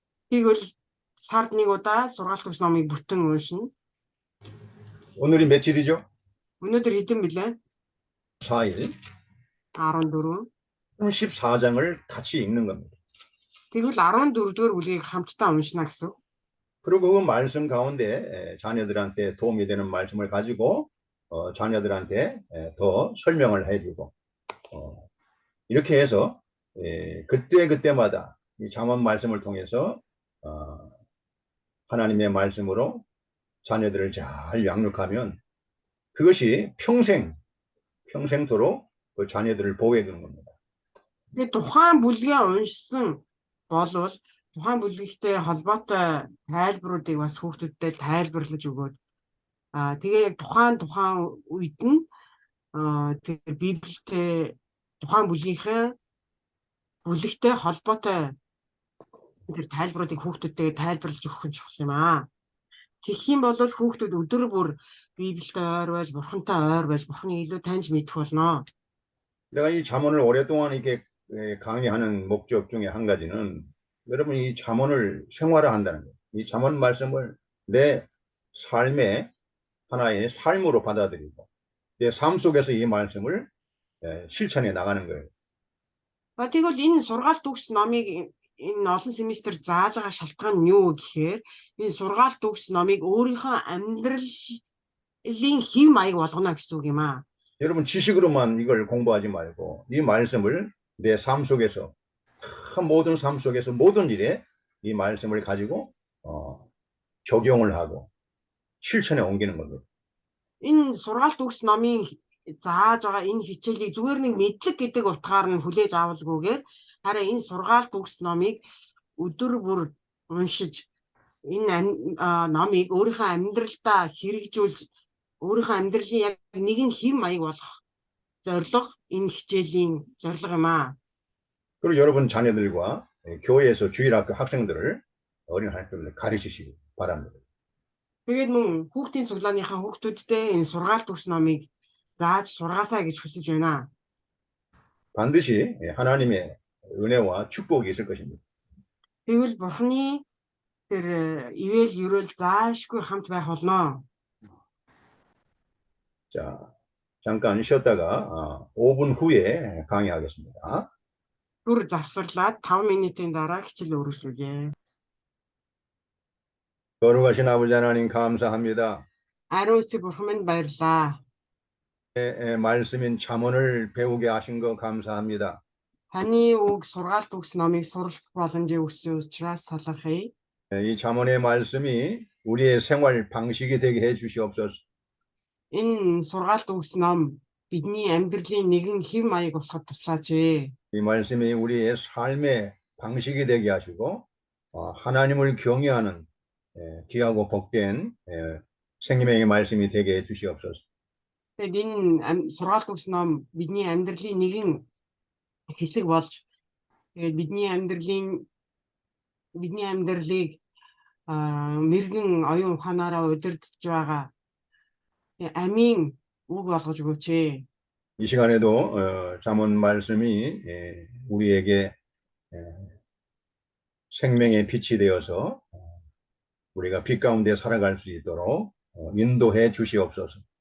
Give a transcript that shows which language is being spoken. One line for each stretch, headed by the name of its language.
Mongolian: Тэгвэл сард нэг удаа сургаалт өгс номыг бүтэн уншина.
Korean: 오늘이 며칠이죠?
Mongolian: Өнөөдөр хэдэн билээ?
Korean: 4일. 14. 14장을 같이 읽는 겁니다.
Mongolian: Тэгвэл 14-р бүлгийг хамтдаа уншина гэсэн.
Korean: 그리고 그 말씀 가운데 자녀들한테 도움이 되는 말씀을 가지고 자녀들한테 더 설명을 해주고 이렇게 해서 그때마다 이 잠언 말씀을 통해서 하나님의 말씀으로 자녀들을 잘 양육하면 그것이 평생토록 그 자녀들을 보호해 주는 겁니다.
Mongolian: Тэгээд тухайн бүлгээ уншсан болвол тухайн бүлгийгтэй холбоотой тайлбаруудыг бас хүүхдүүдтэй тайлбарлаж өгөөд тэгээ яг тухайн үед нь тэр Библиэд тухайн бүлэгтэй холбоотой тэр тайлбаруудыг хүүхдүүдтэй тайлбарлаж өгөх нь чухал юм аа. Тэгэх юм бол хүүхдүүд өдөр бүр Библиэд ойр байж, Бурхантай ойр байж, Бурханыг илүү таньж мэдэх болно.
Korean: 내가 이 잠언을 오랫동안 이렇게 강의하는 목적 중에 한 가지는 여러분 이 잠언을 생활화한다는 거예요. 이 잠언 말씀을 내 삶의 하나의 삶으로 받아들이고 내 삶 속에서 이 말씀을 실천해 나가는 거예요.
Mongolian: Тэгвэл энэ сургаалт өгс номыг энэ олон семестр зааж байгаа шалтгаан нь юу гэхээр энэ сургаалт өгс номыг өөрийнхөө амьдралын хэв маяг болгоно гэсэн үг юм аа.
Korean: 여러분 지식으로만 이걸 공부하지 말고 이 말씀을 내 삶 속에서 모든 삶 속에서 모든 일에 이 말씀을 가지고 적용을 하고 실천에 옮기는 겁니다.
Mongolian: Энэ сургаалт өгс номын зааж байгаа энэ хичээлийг зүгээр нэг мэдлэг гэдэг утгаар нь хүлээж авалгүйгээр хараа энэ сургаалт өгс номыг өдөр бүр уншиж энэ номыг өөрийнхөө амьдралдаа хэрэгжүүлж өөрийнхөө амьдралын яг нэгэн хэв маяг болох зорилго энэ хичээлийн зорилго юм аа.
Korean: 그리고 여러분 자녀들과 교회에서 주일학교 학생들을 어린 학생들을 가르치시기 바랍니다.
Mongolian: Тэгээд мөн хүүхдийн цуглааныхаа хүүхдүүдтэй энэ сургаалт өгс номыг зааж сургаасаа гэж хүсэж байна.
Korean: 반드시 하나님의 은혜와 축복이 있을 것입니다.
Mongolian: Тэгвэл Бурхны тэр ивэл ерөөл заашгүй хамт байх болно.
Korean: 자, 잠깐 쉬었다가 5분 후에 강의하겠습니다.
Mongolian: Түр завсарлаад 5 минутын дараа хичээл өргөжлүүлье.
Korean: 거룩하신 아버지 하나님 감사합니다.
Mongolian: Ариун эцэг бурхан минь баярлаа.
Korean: 말씀인 잠언을 배우게 하신 거 감사합니다.
Mongolian: Таны үг сургаалт өгс номыг суралцах боломжийг өгсөн учраас талархъя.
Korean: 이 잠언의 말씀이 우리의 생활 방식이 되게 해 주시옵소서.
Mongolian: Энэ сургаалт өгс ном бидний амьдралын нэгэн хэв маяг болоход туслаач.
Korean: 이 말씀이 우리의 삶의 방식이 되게 하시고 하나님을 경외하는 귀하고 복된 생명의 말씀이 되게 해 주시옵소서.
Mongolian: Тэгээд энэ сургаалт өгс ном бидний амьдралын нэгэн хэсэг болж тэгээд бидний амьдралыг мэрэгэн оюун ухаанаараа удирдах байгаа амийн үг болгож өгөөч.
Korean: 이 시간에도 잠언 말씀이 우리에게 생명의 빛이 되어서 우리가 빛 가운데 살아갈 수 있도록 인도해 주시옵소서.